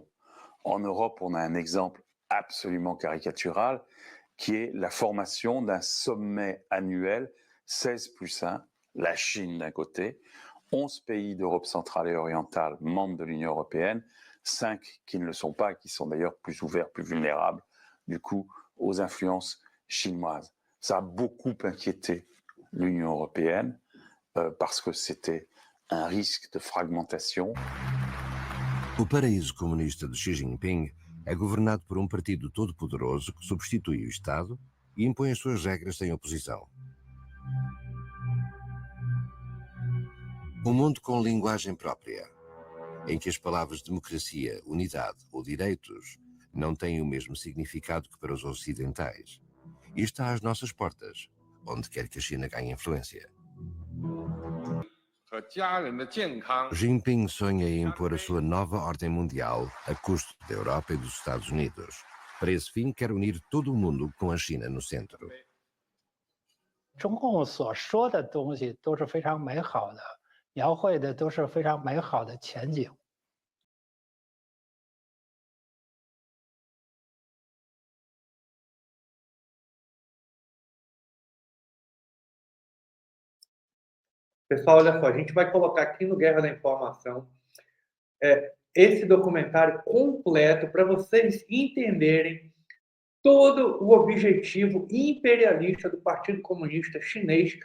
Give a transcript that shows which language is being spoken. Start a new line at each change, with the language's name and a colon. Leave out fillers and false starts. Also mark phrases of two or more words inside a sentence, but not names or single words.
French: En Europe, on a un exemple absolument caricatural qui est la formation d'un sommet annuel 16+1, la Chine d'un côté, 11 pays d'Europe centrale et orientale membres de l'Union européenne, 5 qui ne le sont pas, qui sont d'ailleurs plus ouverts, plus vulnérables, du coup, aux influences chinoises. Ça a beaucoup inquiété l'Union européenne parce que c'était un risque de fragmentation.
Portuguese: O paraíso comunista de Xi Jinping é governado por partido todo-poderoso que substitui o Estado e impõe as suas regras sem oposição. Um mundo com linguagem própria, em que as palavras democracia, unidade ou direitos não têm o mesmo significado que para os ocidentais. E está às nossas portas, onde quer que a China ganhe influência. Jinping sonha em impor a sua nova ordem mundial a custo da Europa e dos Estados Unidos. Para esse fim, quer unir todo o mundo com a China no centro.
Chinese: 中共所说的东西都是非常美好的，描绘的都是非常美好的前景。
Portuguese: Pessoal, olha só, a gente vai colocar aqui no Guerra da Informação esse documentário completo para vocês entenderem todo o objetivo imperialista do Partido Comunista Chinês.